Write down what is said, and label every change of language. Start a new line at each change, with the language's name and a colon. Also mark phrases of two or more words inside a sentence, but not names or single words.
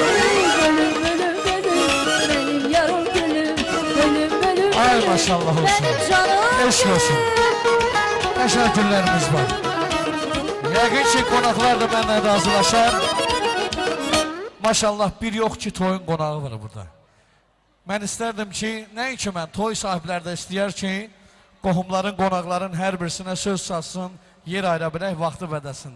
Turkish: Gülüm gülüm gülüm, benim yarım gülüm. Gülüm gülüm Ay gülüm, maşallah olsun. benim canım Eşk olsun. Teşekkürlerimiz var.
Azerbaijani: Yəqin ki, qonaqlar da mənlə razılaşar. Maşallah bir yox ki, toyun qonağı var burada. Mən istərdim ki, nəinki mən, toy sahibləri də istəyər ki, qohumların, qonaqların hər birisinə söz satsın, yer ayıra bilək vaxtı vədəsində.